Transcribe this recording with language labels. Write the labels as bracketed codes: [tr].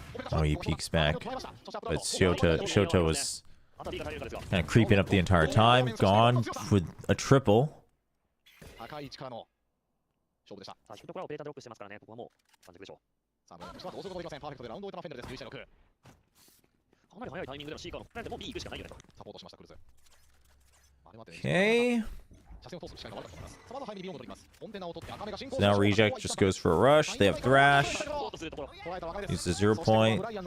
[en] Oh, he peeks back. But Shota was kind of creeping up the entire time. Gone with a triple. [ja] 高い位置からの勝負でした。さあ、低いところはオペレーターでロックしてますからね、ここはもう完熟でしょう。さあ、もうどうすることもできません。パーフェクトでラウンドを終えたフェンネルです。11対6。かなり早いタイミングでのシーカーのプランでもう B 行くしかないよねと。サポートしました、クルズ。 [en] Okay. [ja] 車線を通す視界が悪かったと思います。さまず早めにビヨンド取ります。コンテナを取って赤目が進行 [en] So now Reject just goes for a rush. They have Thrash. Use the 0 point.